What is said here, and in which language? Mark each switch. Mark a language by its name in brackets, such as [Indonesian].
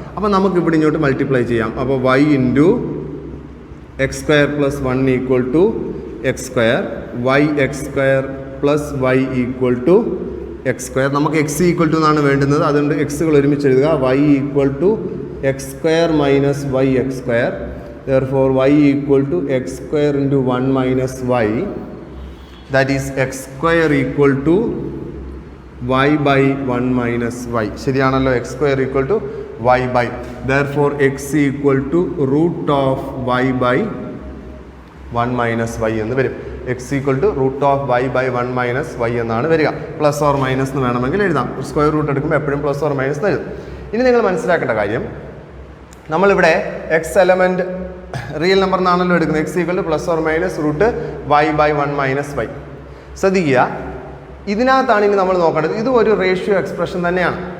[Malayalam] അപ്പോൾ നമുക്ക് ഇവിടെ ഇങ്ങോട്ട് മൾട്ടിപ്ലൈ ചെയ്യാം. അപ്പോൾ [English] Y into x square plus 1 equal to x square, y x square plus y equal to x square. [Malayalam] നമുക്ക് എക്സ് ഈക്വൽ ടു എന്നാണ് വേണ്ടുന്നത്, അതുകൊണ്ട് എക്സുകൾ ഒരുമിച്ച് എഴുതുക. [English] Y equal to x square minus y x square. Therefore, y equal to x square into 1 minus y, that is x square equal to y by 1 minus y. [Malayalam] ശരിയാണല്ലോ, [English] x square equal to y by. Therefore, x equal to root of y by 1 minus y [Malayalam] എന്ന് വരും. [English] x equal to root of y by 1 minus y [Malayalam] എന്നാണ് വരിക. Plus or minus എന്ന് വേണമെങ്കിൽ എഴുതാം. Square root എടുക്കുമ്പോൾ എപ്പോഴും പ്ലസ് ഓർ മൈനസ് എന്ന് എഴുതും. ഇനി നിങ്ങൾ മനസ്സിലാക്കേണ്ട കാര്യം, നമ്മളിവിടെ എക്സ് എലമെൻറ്റ് റിയൽ നമ്പർ എന്നാണല്ലോ എടുക്കുന്നത്. [English] X equal to plus or minus root y by 1 minus y. [Malayalam] ശ്രദ്ധിക്കുക, ഇതിനകത്താണ് ഇനി നമ്മൾ നോക്കേണ്ടത്. ഇത് ഒരു റേഷ്യോ എക്സ്പ്രഷൻ തന്നെയാണ്.